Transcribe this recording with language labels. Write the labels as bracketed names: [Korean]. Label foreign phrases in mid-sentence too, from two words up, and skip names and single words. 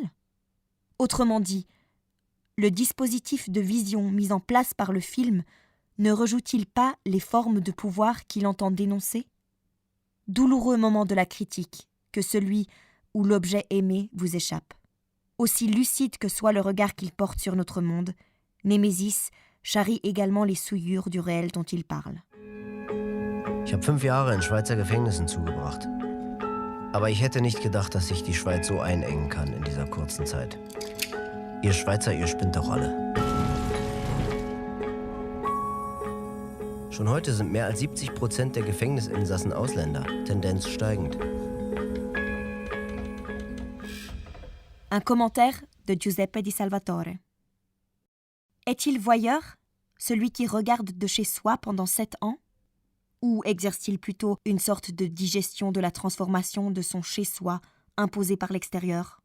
[French] Autrement dit, le dispositif de vision mis en place par le film ne rejoue-t-il pas les formes de pouvoir qu'il entend dénoncer ? Douloureux moment de la critique que celui où l'objet aimé vous échappe. Aussi lucide que soit le regard qu'il porte sur notre monde, Némésis charrie également les souillures du réel dont il parle. [German] Ich habe 5 Jahre in Schweizer Gefängnissen zugebracht. Aber ich hätte nicht gedacht, dass sich die Schweiz so einengen kann in dieser kurzen Zeit. Ihr Schweizer, ihr spinnt doch alle. Schon heute sind mehr als 70% der Gefängnisinsassen Ausländer, Tendenz steigend. [French] Un commentaire de Giuseppe Di Salvatore. Est-il voyeur, celui qui regarde de chez soi pendant 7 ans ? Ou exerce-t-il plutôt une sorte de digestion de la transformation de son chez-soi imposé par l'extérieur ?